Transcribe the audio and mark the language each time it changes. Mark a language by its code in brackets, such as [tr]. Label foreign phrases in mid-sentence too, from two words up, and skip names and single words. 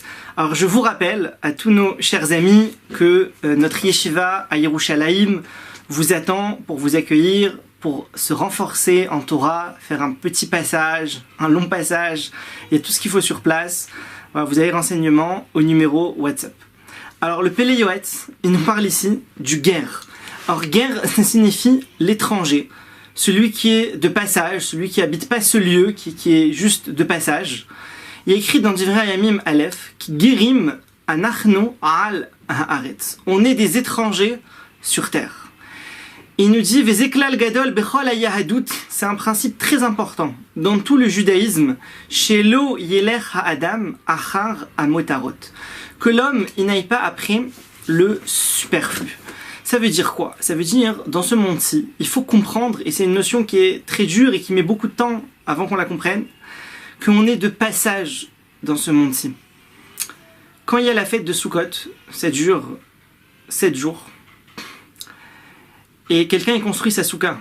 [fr] Alors je vous rappelle à tous nos chers amis que notre yeshiva à Yerushalayim vous attend pour vous accueillir, pour se renforcer en Torah, faire un petit passage, un long passage, il y a tout ce qu'il faut sur place. Voilà, vous avez renseignements au numéro WhatsApp. Alors le Pélé Yoetz, il nous parle ici du guerre. Alors guerre, ça signifie l'étranger, celui qui est de passage, celui qui habite pas ce lieu, qui est juste de passage. Il y a écrit dans Divrei Hayamim Aleph, [he] כי גרים אנחנו על הארץ. [fr] On est des étrangers sur terre. Il nous dit [he] וזה כלל גדול בכל היהדות. [fr] C'est un principe très important dans tout le judaïsme. [he] שלא ילך האדם אחר המותרות. [fr] Que l'homme il n'aille pas après le superflu. Ça veut dire quoi? Ça veut dire, dans ce monde-ci, il faut comprendre, et c'est une notion qui est très dure et qui met beaucoup de temps avant qu'on la comprenne, qu'on est de passage dans ce monde-ci. Quand il y a la fête de Sukkot, ça dure 7 jours, et quelqu'un il construit sa souka.